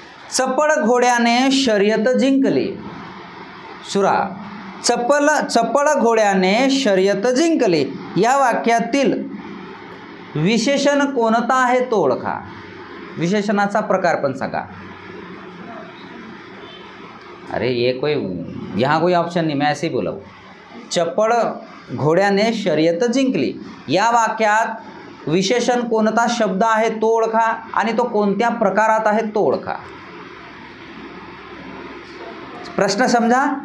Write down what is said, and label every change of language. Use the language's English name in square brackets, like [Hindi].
[Marathi] चपळ घोड्याने शर्यत जिंकली। सुरा, चपळ घोड्याने शर्यत जिंकली या वाक्यातील विशेषण कोणता आहे तो ओळखा। विशेषणाचा प्रकार पण सांगा। [Hindi] अरे ये कोई यहाँ कोई ऑप्शन नहीं, मैं ऐसे ही बोला। [Marathi] चपळ घोड्याने शर्यत जिंकली या वाक्यात विशेषण कोणता शब्द आहे तो ओळखा आणि तो कोणत्या प्रकारात आहे तो ओळखा। [Hindi] प्रश्न समझा?